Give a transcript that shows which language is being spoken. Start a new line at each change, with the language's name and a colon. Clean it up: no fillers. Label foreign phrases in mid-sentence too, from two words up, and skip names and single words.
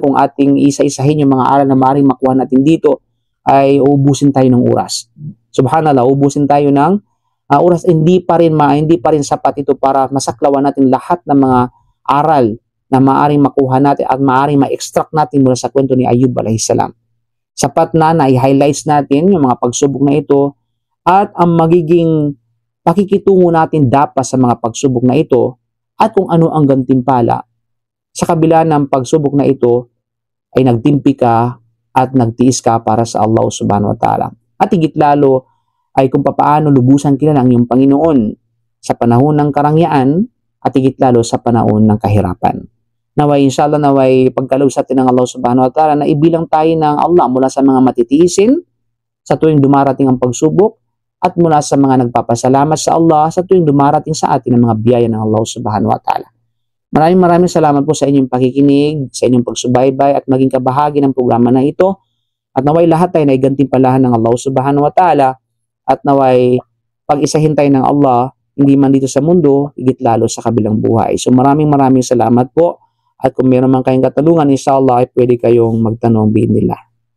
Filipino: Kung ating isa-isahin yung mga aral na maaaring makuha natin dito, ay uubusin tayo ng oras. Subhanallah, uubusin tayo ng oras. Hindi pa rin sapat ito para masaklawan natin lahat ng mga aral na maaaring makuha natin at maaaring ma-extract natin mula sa kwento ni Ayub
Arabic: عليه السلام.
Filipino: Sapat na i-highlights natin yung mga pagsubok na ito at ang magiging pakikitungo natin dapat sa mga pagsubok na ito at kung ano ang gantimpala sa kabila ng pagsubok na ito ay nagtimpi ka at nagtiis ka para sa Allah
Arabic: سبحانه وتعالى.
Filipino: At higit lalo ay kung papaano lubusan kilala ang iyong Panginoon sa panahon ng karangyaan at higit lalo sa panahon ng kahirapan. Naway inshallah naway pagkaloob sa atin ng Allah
Arabic: سبحانه وتعالى
Filipino: na ibilang tayo ng Allah mula sa mga matitiisin sa tuwing dumarating ang pagsubok at mula sa mga nagpapasalamat sa Allah sa tuwing dumarating sa atin ang mga biyaya ng Allah
Arabic: سبحانه وتعالى.
Filipino: Maraming salamat po sa inyong pakikinig, sa inyong pagsubaybay at maging kabahagi ng programa na ito. At naway lahat tayo na igantimpalahan ng Allah
Arabic: سبحانه وتعالى
Filipino: at naway pag-isahin tayo ng Allah, hindi man dito sa mundo, higit lalo sa kabilang buhay. So maraming salamat po. At kung meron man kayong katanungan, inshallah ay pwede kayong magtanong biidhnillah.